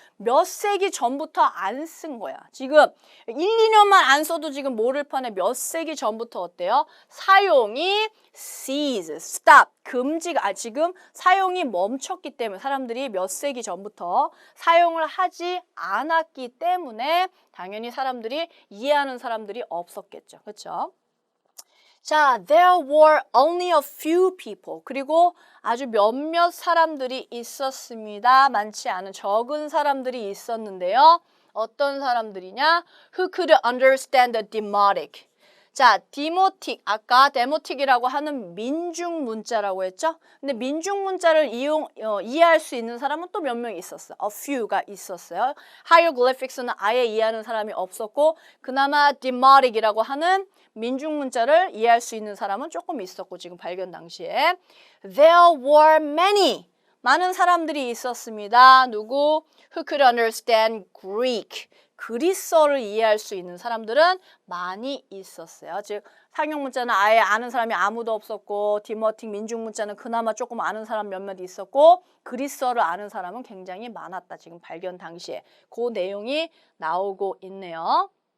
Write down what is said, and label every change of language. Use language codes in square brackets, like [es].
[ko] 몇 세기 전부터 안 쓴 거야. 지금 1, 2년만 안 써도 지금 모를 판에 몇 세기 전부터 어때요? 사용이 cease, stop, 금지가 지금 사용이 멈췄기 때문에 사람들이 몇 세기 전부터 사용을 하지 않았기 때문에 당연히 사람들이 이해하는 사람들이 없었겠죠. 그렇죠? [en] 자, there were only a few people. [ko] 그리고 아주 몇몇 사람들이 있었습니다. 많지 않은 적은 사람들이 있었는데요. 어떤 사람들이냐? [en] Who could understand the demotic. [ko] 자, 디모틱, 아까 데모틱이라고 하는 민중 문자라고 했죠? 근데 민중 문자를 이해할 수 있는 사람은 또 몇 명 있었어. A few가 있었어요. hieroglyphics는 아예 이해하는 사람이 없었고 그나마 demotic이라고 하는 민중 문자를 이해할 수 있는 사람은 조금 있었고 지금 발견 당시에 [en] there were many [ko] 많은 사람들이 있었습니다. 누구? [en] Who could understand Greek. [ko] 그리스어를 이해할 수 있는 사람들은 많이 있었어요. 즉 상형 문자는 아예 아는 사람이 아무도 없었고 디모틱 민중 문자는 그나마 조금 아는 사람 몇몇 있었고 그리스어를 아는 사람은 굉장히 많았다. 지금 발견 당시에 그 내용이 나오고 있네요.